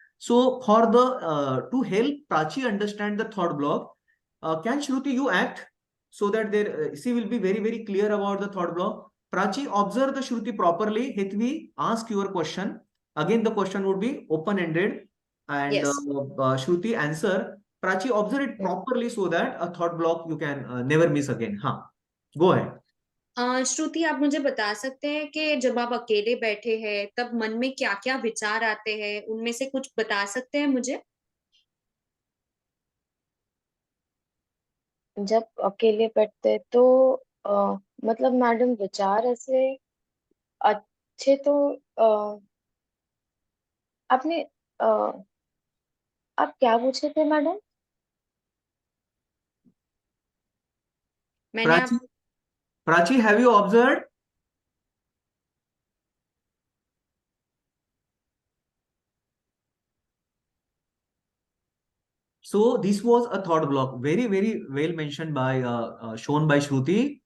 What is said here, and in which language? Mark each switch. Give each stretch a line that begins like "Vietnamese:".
English: So for the to help Prachi understand the thought block, can Shruti you act so that there she will be very clear about the thought block. Prachi, observe the Shruti properly. Hetvi, ask your question. Again, the question would be open-ended, and Yes. Shruti answer. Prachi, observe it properly so that a thought block you can never miss again. हाँ, go ahead.
Hindi: श्रुति, आप मुझे बता सकते हैं कि जब आप अकेले बैठे हैं तब मन में क्या क्या विचार आते हैं, उनमें से कुछ बता सकते हैं मुझे? जब अकेले बैठते तो मतलब मैडम विचार ऐसे अच्छे तो आपने आप क्या पूछे थे मैडम? मैंने
English: Prachi, Prachi, have you observed? So this was a thought block, very well mentioned by shown by Shruti.